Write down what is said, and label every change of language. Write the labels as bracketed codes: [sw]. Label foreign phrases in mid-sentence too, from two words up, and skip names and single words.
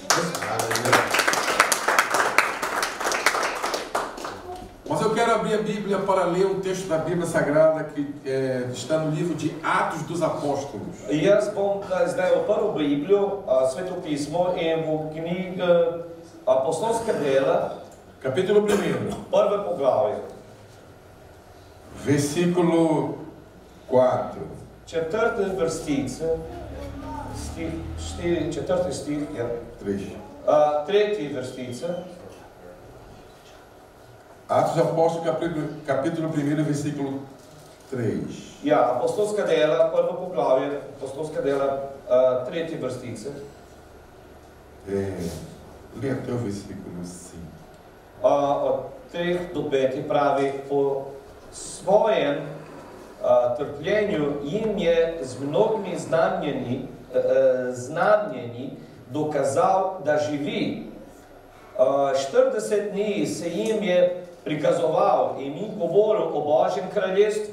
[pt] Mas eu quero abrir a Bíblia para ler um texto da Bíblia Sagrada que está no livro de Atos dos Apóstolos. [sl] Jaz bom zdaj odprl Biblijo, Sveto pismo, in v knjigi Apostolska dela, [pt] capítulo 1. [sl] Prvo poglavje. [pt] Versículo 4. [sl] Četrte vrstice, četrti stih, ja. [pt] 3. [sl] Tretji vrstice. [pt] Atos dos Apóstolos, capítulo 1, versículo 3. [sl] Ja, apostolska dela, prvo poglavje, apostolska dela, 3. vrstica. [pt] Lê até o versículo 5. [sl] Od 3 do 5 pravi, po svojem trpljenju jim je z mnogimi znamenji dokazal, da živi. 40 dni se jim je prikazoval in jim govoril o Božjem kraljestvu.